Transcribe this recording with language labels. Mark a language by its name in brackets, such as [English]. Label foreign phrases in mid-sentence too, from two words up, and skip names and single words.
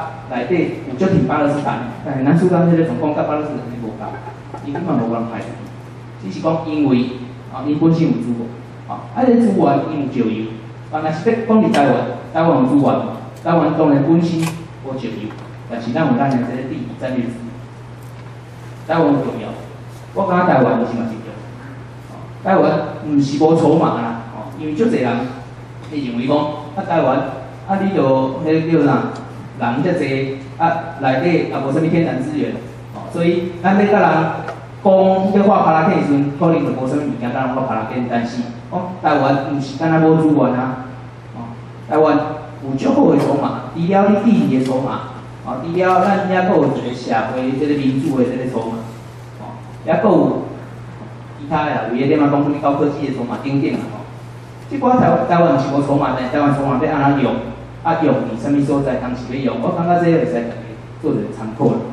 [Min Nan Chinese] 内底有足挺巴勒斯坦，但是南苏丹这个状况甲巴勒斯坦是无共，伊根本无人派，只是讲因为因本身有资源，这个资源因有石油，若是要讲伫台湾，台湾有资源，台湾当然本身无石油，但是咱有咱的这个地理战略资源，台湾有重要，我感觉台湾是嘛是重要，台湾毋是无筹码啦，因为足侪人会认为讲台湾你就迄叫啥？人遮济，内底也无啥物天然资源，所以咱要甲人讲要画帕拉片时阵，可能就无啥物物件甲人画帕拉片。但是，台湾毋是敢若无资源啊，台湾有足好诶筹码，除了你地理诶筹码，除了咱还阁有一个社会即个民主诶即个筹码，还阁有其他诶啦，为了点啊讲什物高科技诶筹码等等啊，即寡台湾是无筹码，但是台湾筹码要安怎用？用伫啥物所在，当时要用，我感觉这个会使大家做一个参考啦。